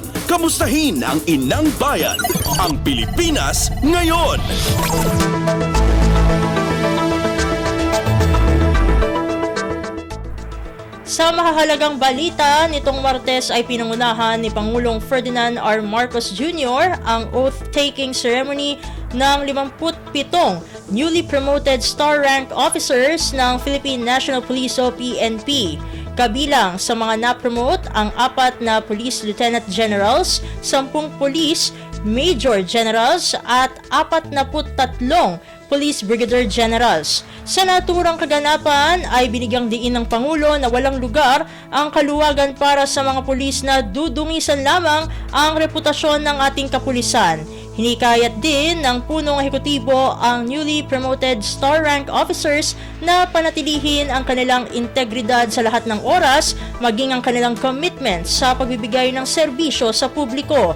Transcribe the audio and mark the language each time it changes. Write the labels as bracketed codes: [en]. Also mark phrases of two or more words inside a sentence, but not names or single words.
[tl] Kamustahin ang inang bayan, ang Pilipinas Ngayon! Sa mahahalagang balita, nitong Martes ay pinangunahan ni Pangulong Ferdinand R. Marcos Jr. ang [en] oath-taking ceremony [tl] ng 57 [en] newly promoted star rank officers [tl] ng Philippine National Police o PNP. Kabilang sa mga na-promote ang 4 na [en] Police Lieutenant Generals, [tl] 10 [en] Police Major Generals [tl] at 43 [en] Police Brigadier Generals. [tl] Sa naturang kaganapan ay binigyang diin ng Pangulo na walang lugar ang kaluwagan para sa mga pulis na dudungisan lamang ang reputasyon ng ating kapulisan. Hinikayat din ng punong ehekutibo ang [en] newly promoted star rank officers [tl] na panatilihin ang kanilang integridad sa lahat ng oras, maging ang kanilang commitment sa pagbibigay ng serbisyo sa publiko.